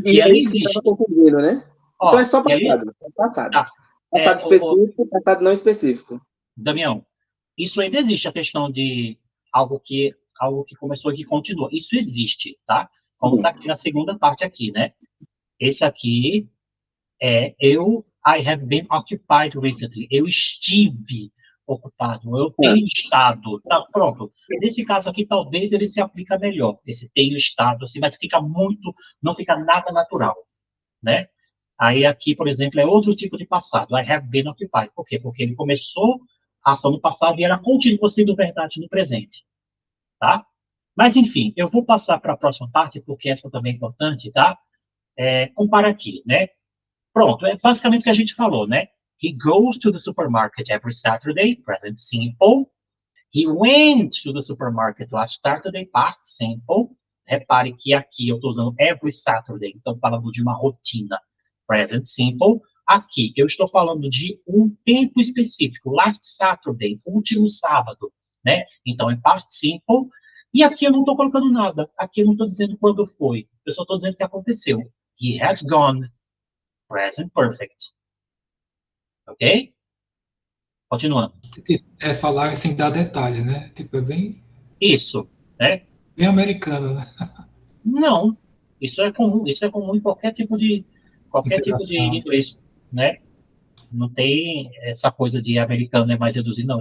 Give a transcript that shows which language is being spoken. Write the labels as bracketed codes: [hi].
[pt] Se ela existe. Confundindo, né? Então é só passado. Passado. Tá. Passado específico, passado não específico. Damião, isso ainda existe, a questão de algo que começou e que continua. Isso existe, tá? Como está aqui na segunda parte aqui, né? Esse aqui [en] I have been occupied recently. [pt] Eu estive ocupado, eu tenho estado. Tá, pronto. Nesse caso aqui, talvez ele se aplica melhor. Esse tenho estado, assim, mas não fica nada natural, né? Aí aqui, por exemplo, é outro tipo de passado. [en] I have been occupied. [pt] Por quê? Porque ele começou a ação no passado e ela continua sendo verdade no presente, tá? Mas, enfim, eu vou passar para a próxima parte, porque essa também é importante, tá? Compara aqui, né? Pronto, é basicamente o que a gente falou, né? [en] He goes to the supermarket every Saturday, present simple. He went to the supermarket last Saturday, past simple. [pt] Repare que aqui eu estou usando every Saturday, então falando de uma rotina, present simple. Aqui eu estou falando de um tempo específico, last Saturday, último sábado, né? Então é past simple. E aqui eu não estou colocando nada. Aqui eu não estou dizendo quando foi. Eu só estou dizendo que aconteceu. [en] He has gone, present perfect. [pt] Ok? Continuando. É falar sem dar detalhes, né? Tipo, é bem... Isso, né? Bem americano, né? Não. Isso é comum em qualquer tipo de inglês, né? Não tem essa coisa de americano é mais reduzido, não.